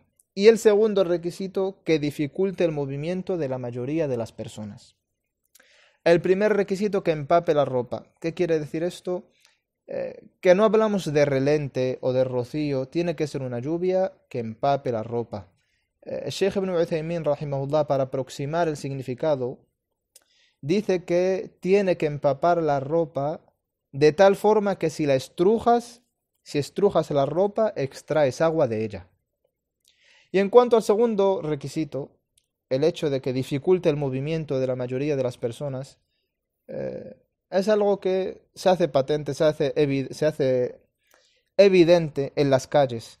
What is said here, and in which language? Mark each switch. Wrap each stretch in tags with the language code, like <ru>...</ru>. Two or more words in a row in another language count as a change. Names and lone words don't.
<es>Y el segundo requisito, que dificulte el movimiento de la mayoría de las personas. El primer requisito, que empape la ropa. ¿Qué quiere decir esto? Que no hablamos de relente o de rocío, tiene que ser una lluvia que empape la ropa. Sheikh ibn Uthaymin, rahimahullah, para aproximar el significado, dice que tiene que empapar la ropa de tal forma que si estrujas la ropa, extraes agua de ella. Y en cuanto al segundo requisito, el hecho de que dificulte el movimiento de la mayoría de las personas, es algo que se hace patente, se hace evidente en las calles.</es>